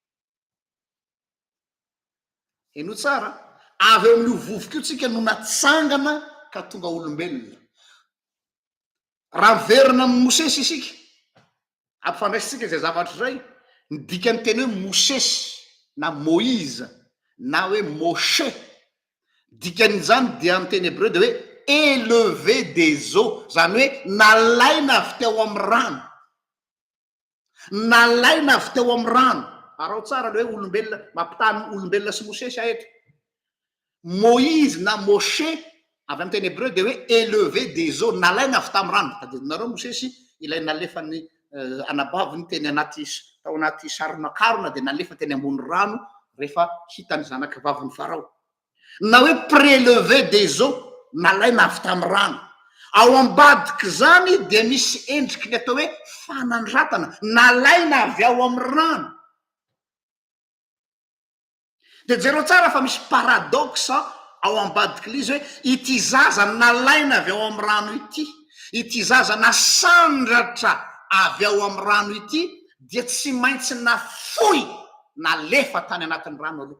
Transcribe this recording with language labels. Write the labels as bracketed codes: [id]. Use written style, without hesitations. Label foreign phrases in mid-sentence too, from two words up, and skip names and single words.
[mg] Eno tsara, avy eo amin'io vovoka io tsika no natsangana ka tonga olombelona. Raha verina amin'ny Mosesy isika ampifandraisitsika zay zavatra zay, ny dikany teny hoe Mosesy na Moïse na hoe Moshe, dikan'izany dia amin'ny teny hébreu de hoe [fr] élevé des eaux, [mg] zany hoe nalaina avy teo amin'ny rano, nalaina avy teo amin'ny rano. Arao tsara le hoe olombelona mampitany olombelona sy Mosesy aeto. Moïse na Moshe avy amin'ny teny hébreu de hoe [fr] élevé des eaux, [mg] nalaina avy tamin'ny rano. Tadidinareo Mosesy ilay nalefany anabaviny teny tao anaty saronakarona dia nalefa teny ambony rano rehefa hitany zanaka vaviny Farao. Na hoe [fr] prélevé des eaux, [mg] nalaina avy tamin'ny rano. Ao ambadiky zany dia misy endriky ny atao hoe fanandratana, nalaina avy ao amin'ny rano. Dia jereo tsara fa misy paradoxa ao ambadiky l'izy hoe ity zaza nalaina avy ao amin'ny rano ity zaza nasandratra avy ao amin'ny rano ity dia tsy maintsy nafoy nalefa tany anatin'ny rano aloha.